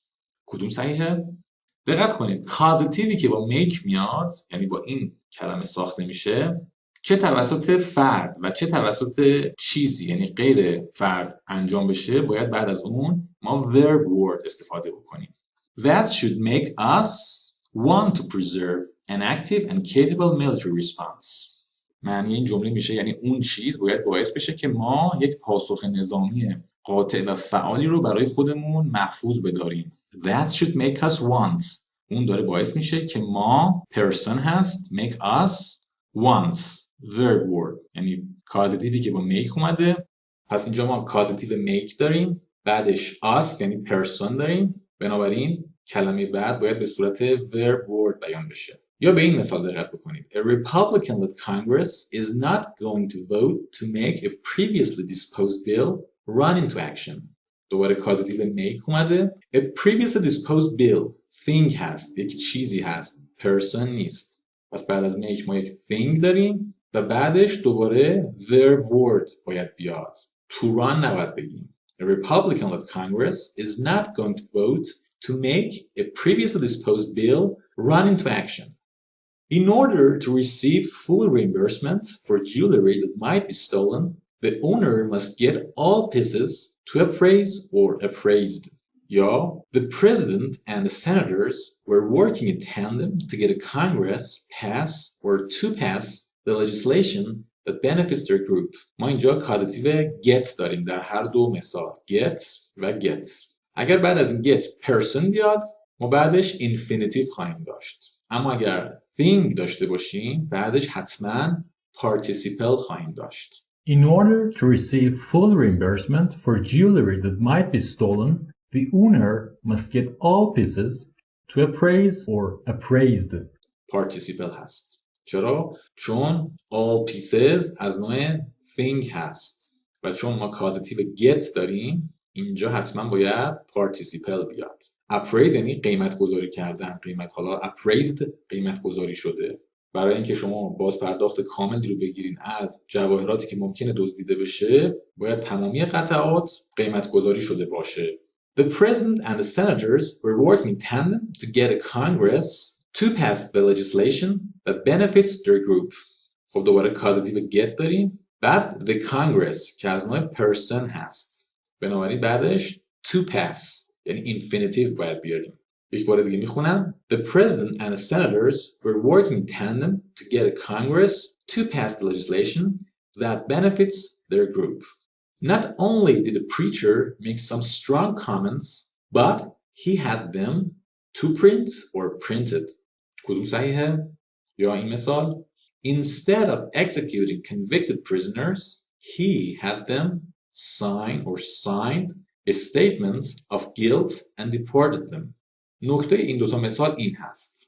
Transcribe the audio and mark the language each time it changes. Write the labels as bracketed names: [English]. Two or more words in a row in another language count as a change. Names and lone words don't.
[Persian] کدوم صحیحه؟ دقت کنید کازاتیوی که با make میاد، یعنی با این کلمه ساخته میشه، چه توسط فرد و چه توسط چیزی یعنی غیر فرد انجام بشه باید بعد از اون ما [English] verb word [Persian] استفاده بکنیم. [English] That should make us want to preserve an active and capable military response. [Persian] معنی این جمله میشه یعنی اون چیز باید باعث بشه که ما یک پاسخ نظامی قاطع و فعالی رو برای خودمون محفوظ بداریم. That should make us want. اون داره باعث میشه که ما person هست [English] make us want verb word [Persian] یعنی کازیتیوی که با make اومده. پس اینجا ما کازیتیو make داریم بعدش us یعنی person داریم بنابراین کلمه بعد باید به صورت [English] verb word [Persian] بیان بشه. یا به این مثال دقت بکنید. [English] A Republican-led Congress is not going to vote to make a previously disposed bill run into action. [Persian] دوباره کازیتیو make اومده. [English] A previously disposed bill thing [Persian] هست یک چیزی هست person نیست. پس بعد از make ما یک thing داریم و بعدش دوباره [English] verb word [Persian] باید بیاد. [English] To run [Persian] نباید بگیم. [English] A Republican-led Congress is not going to vote to make a previously disposed bill run into action. In order to receive full reimbursement for jewelry that might be stolen, the owner must get all pieces to appraise or appraised. Yeah, the president and the senators were working in tandem to get a Congress pass or to pass the legislation that benefits their group. [Persian] ما اینجا کازیتیو get داریم در هر دو مثال get و get. اگر بعد از این [English] get person [Persian] بیاد ما بعدش infinitive خواهیم داشت. اما اگر thing داشته باشیم بعدش حتما participle خواهیم داشت. [English] In order to receive full reimbursement for jewelry that might be stolen, the owner must get all pieces to appraise or appraised. [Persian] participle هست. چرا؟ چون [English] all pieces [Persian] از نوع thing هست و چون ما کازیتیو get داریم اینجا حتما باید participle بیاد. appraise یعنی قیمت گذاری کردن قیمت حالا appraised قیمت گذاری شده. برای اینکه شما باز پرداخت کاملی رو بگیرین از جواهراتی که ممکنه دزدیده بشه باید تمامی قطعات قیمت گذاری شده باشه. [English] The president and the senators were working in tandem to get a Congress to pass the legislation that benefits their group. [Persian] خب دوباره کازیتیو get داریم بعد [English] the Congress [Persian] که از نوع person هست بنابراین بعدش [English] to pass [Persian] یعنی infinitive باید بیاریم. یک بار دیگه میخونم. [English] The president and the senators were working in tandem to get a Congress to pass the legislation that benefits their group. Not only did the preacher make some strong comments, but he had them to print or printed. [Persian] کدوم صحیحه؟ یا این مثال [English] Instead of executing convicted prisoners, he had them sign or signed a statement of guilt and deported them. [Persian] نکته این دوتا مثال این هست.